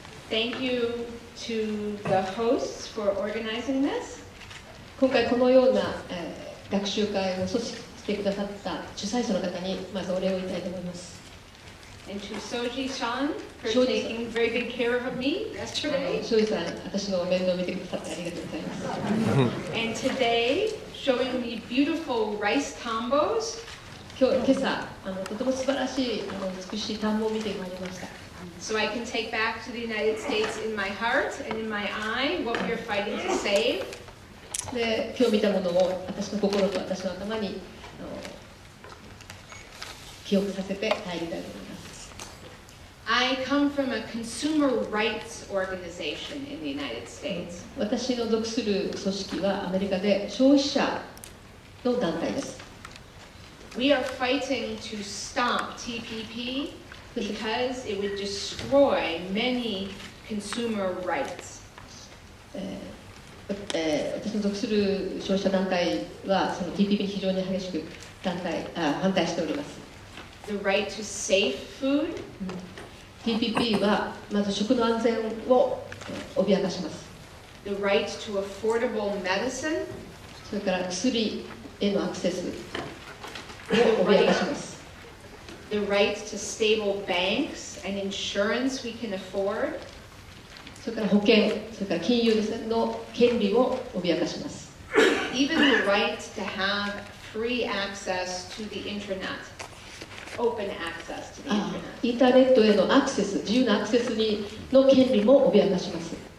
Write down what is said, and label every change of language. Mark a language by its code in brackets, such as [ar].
[en] Thank you to the hosts for organizing this. [ja] 今回このような、学習会を組織してくださった主催者の方にまずお礼を言いたいと思います。 [en] And to Soji-san for taking very good care of me yesterday. [ja] 庄司さん、私の面倒を見てくださってありがとうございます。 [en] And today, showing me beautiful rice tambos. [ja] 今朝とても素晴らしい美しい田んぼを見てまいりました。 [en] So I can take back to the United States in my heart and in my eye what we are fighting to save. [ja] で、今日見たものを私の心と私の頭に記憶させて帰りたいと思います。 [en] I come from a consumer rights organization in the United States. [ja] 私の属する組織はアメリカで消費者の団体です。 [en] We are fighting to stop TPP because it would destroy many consumer rights. [ja] 私の属する消費者団体はその TPP に非常に激しく反対しております。 [en] The right to safe food. [ja] TPP はまず食の安全を脅かします。 [en] The right to affordable medicine. [ja] それから薬へのアクセスを脅かします。 [en] The right to stable banks and insurance we can afford. [ja] それから保険、それから金融ですねの権利を脅かします。 [en] Even the right to have free access to the internet. Open access to the internet. [ja] インターネットへのアクセス、自由なアクセスの権利も脅かします。